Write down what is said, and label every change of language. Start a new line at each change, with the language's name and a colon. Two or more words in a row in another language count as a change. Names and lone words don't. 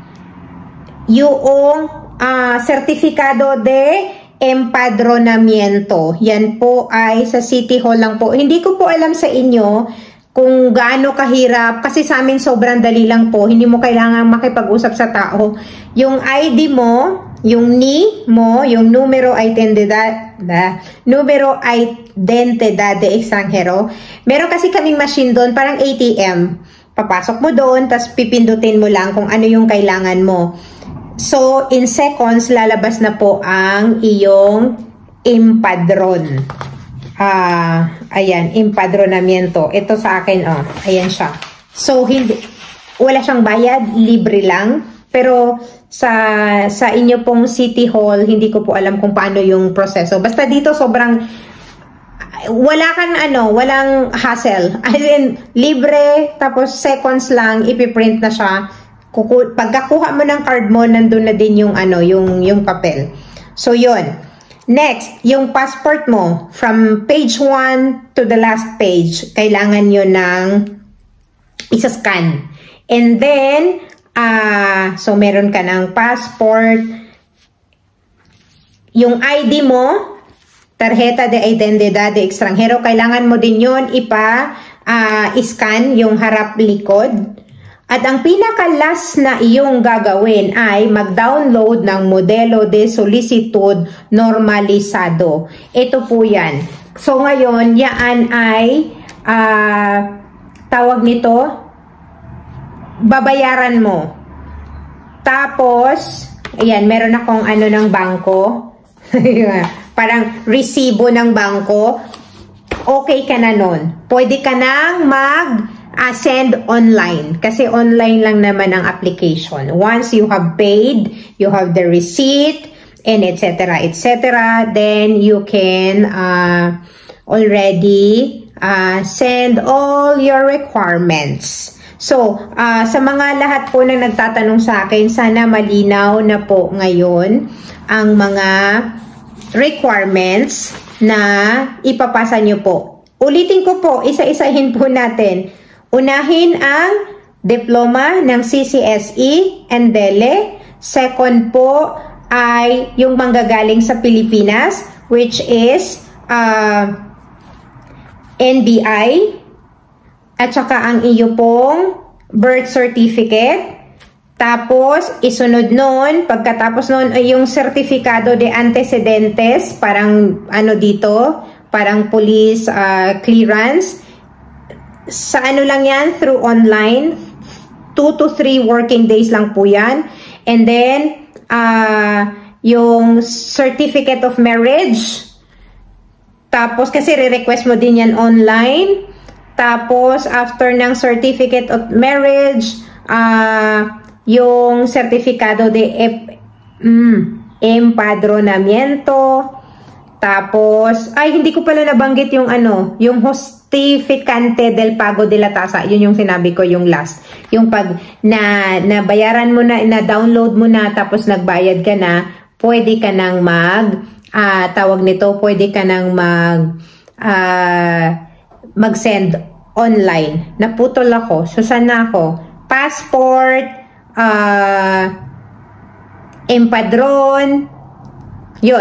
Filipino: Yung
Spanish: sertifikado de empadronamiento.
Filipino: Yan po ay sa City Hall lang po. Hindi ko po alam sa inyo kung gaano kahirap, kasi sa amin sobrang dali lang po, hindi mo kailangan makipag-usap sa tao. Yung ID mo, yung NI mo, yung
Spanish: numero identidad de extranjero.
Filipino: Meron kasi kaming machine doon, parang ATM. Papasok mo doon, tapos pipindutin mo lang kung ano yung kailangan mo. So,
English: in seconds,
Filipino: lalabas na po ang iyong empadron. Ayan, empadronamiento. Ito sa akin, ayan siya. So, wala siyang bayad, libre lang. Pero, sa inyo pong City Hall, hindi ko po alam kung paano yung proseso. Basta dito, sobrang, walang hassle.
English: As in,
Filipino: libre, tapos seconds lang, ipiprint na siya. Pagkakuha mo ng card mo, nandun na din yung, yung papel. So, yun. Next, yung passport mo,
English: from page 1 to the last page,
Filipino: kailangan nyo ng isa-scan.
English: And then,
Filipino: so meron ka ng passport, yung ID mo,
Spanish: tarjeta de identidad de extranjero,
Filipino: kailangan mo din yun scan yung harap-likod. At ang pinaka-last na iyong gagawin ay mag-download ng Modelo de Solicitud Normalizado. Ito po yan. So ngayon, yan ay, tawag nito, babayaran mo. Tapos, ayan, meron akong ng bangko. Parang resibo ng bangko. Okay ka na nun. Pwede ka nang
English: send online
Filipino: kasi online lang naman ang application.
English: Once you have paid, you have the receipt and etc. then you can already send all your requirements. So,
Filipino: sa mga lahat po na nagtatanong sa akin, sana malinaw na po ngayon ang mga requirements na ipapasa nyo po. Ulitin ko po, isa-isahin po natin. Unahin ang diploma ng CCSE and DELE. Second po ay yung manggagaling sa Pilipinas,
English: which is NBI.
Filipino: At saka ang iyo pong birth certificate. Tapos, isunod nun, pagkatapos nun ay yung
Spanish: certificado de antecedentes,
Filipino: parang ano dito, parang
English: police clearance.
Filipino: Sa ano lang yan,
English: through online, 2 to 3 working days
Filipino: lang po yan.
English: And then,
Filipino: yung
English: certificate of marriage.
Filipino: Tapos, kasi re-request mo din yan online. Tapos, after ng
English: certificate of marriage,
Filipino: yung
Spanish: certificado de empadronamiento.
Filipino: Tapos, ay, hindi ko pala nabanggit yung ano, yung
Spanish: justificante del pago de la tasa.
Filipino: Yun yung sinabi ko, yung last. Yung pag nabayaran mo na, na-download mo na, tapos nagbayad ka na, pwede ka nang tawag nito, pwede ka nang mag-send online. Naputol ako. So, saan na ako? Passport, empadron, yun.